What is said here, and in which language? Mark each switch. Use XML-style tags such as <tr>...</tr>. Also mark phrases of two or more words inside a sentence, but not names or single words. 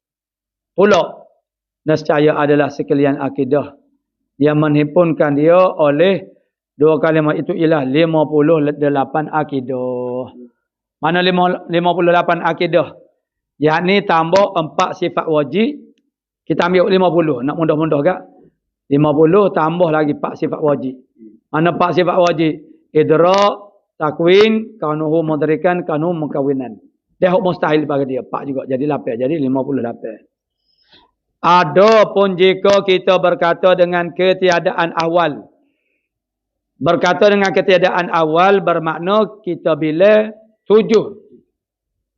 <ms>Pula, nescaya adalah sekalian akidah yang menghimpunkan dia oleh dua kalimat itu ialah 58 akidah. Mana 58 akidah? Yakni tambah 4 sifat wajib. Kita ambil 50. Nak mudah-mudah tak? 50 tambah lagi 4 sifat wajib. Mana 4 sifat wajib?</ms> <ar>إدراك، تكوين، كونه مدركا، كونه مكونا.</ar> <ms>Dia hak mustahil bagi dia. 4 juga. Jadi 8. Jadi 58. Adapun jika kita berkata dengan ketiadaan awal. Berkata dengan ketiadaan awal bermakna kita bila 7.</ms>